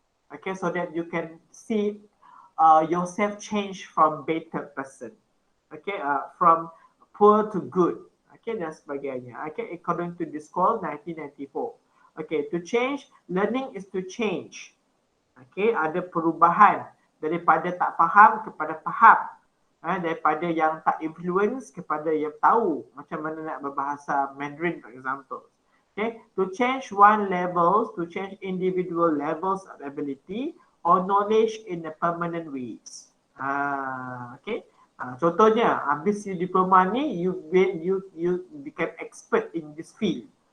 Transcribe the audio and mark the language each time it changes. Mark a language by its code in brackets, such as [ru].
[en] Okay, so that you can see yourself change from better person. Okay, from poor to good. Okay, [ms] dan sebagainya. [en] Okay, according to this call 1994. Okay, to change, learning is to change. [ms] Okay, ada perubahan daripada tak faham kepada faham. Daripada yang tak influence kepada yang tahu macam mana nak berbahasa Mandarin, [en] for example. Okay, to change one levels, to change individual levels of ability or knowledge in a permanent ways. Okay, [ms] contohnya habis diploma ni, [en] you become expert in this field.